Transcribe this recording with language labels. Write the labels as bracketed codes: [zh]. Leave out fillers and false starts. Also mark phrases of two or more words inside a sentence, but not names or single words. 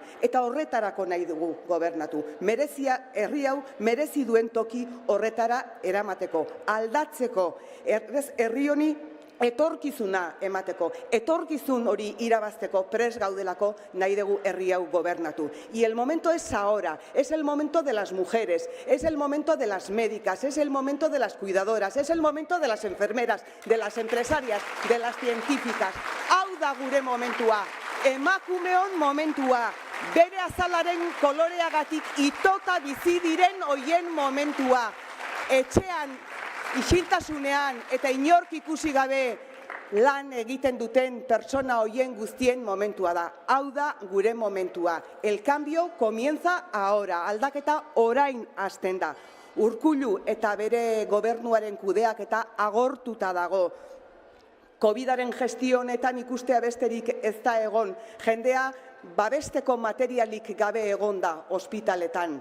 [eu] Eta horretarako nahi dugu gobernatu. Herri hau merezi duen toki horretara eramateko. Aldatzeko. Herri honi etorkizuna emateko, etorkizun hori irabazteko prest gaudelako nahi dugu herri hau gobernatu. [es] Y el momento es ahora, es el momento de las mujeres, es el momento de las médicas, es el momento de las cuidadoras, es el momento de las enfermeras, de las empresarias, de las científicas. [eu] Hau da gure momentua, emakumeon momentua, bere azalaren koloreagatik itota bizi diren hoien momentua. Etxean, isiltasunean eta inork ikusi gabe lan egiten duten pertsona hoien guztien momentua da. Hau da gure momentua. [es] El cambio comienza ahora. [eu] Aldaketa orain hasten da. Urkullu eta bere gobernuaren kudeak eta agortuta dago. Covidaren gestio honetan ikustea besterik ez da egon. Jendea babesteko materialik gabe egon da ospitaletan.